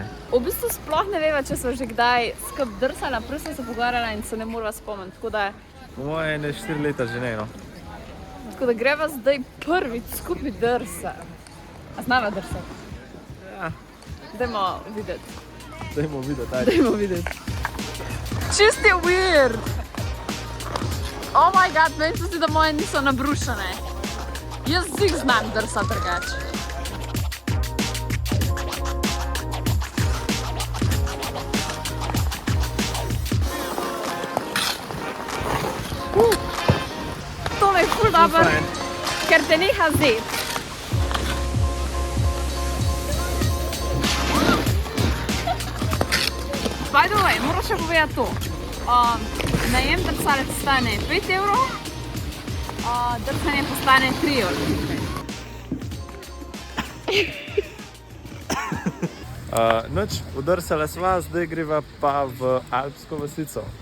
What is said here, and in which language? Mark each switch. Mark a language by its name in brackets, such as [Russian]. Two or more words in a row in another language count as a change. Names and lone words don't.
[Slovenian] V bistvu sploh ne veva, če sva že kdaj skup drsala, prej sva se pogovarjala in se ne morava spomniti, tako Po moje ne 4 leta že ne, no. da greva zdaj prvič skupaj drsat. A znava drsati? Ja, Dajmo videti. dajmo videti, ajde. Dajmo videti. Čist je weird! [English] Oh my god, [Slovenian] meni se zdi, da moje niso nabrušene. Jaz zig znam drsati drugače. Tole je ful dobro, Fajn. ker te neha zet. [English] By the way, [Slovenian] moram še povedati to. Najem drsalec stane 5 evrov, drsanje pa stane 3 evre. Nič, udrsala sva, zdaj greva pa v alpsko vasico.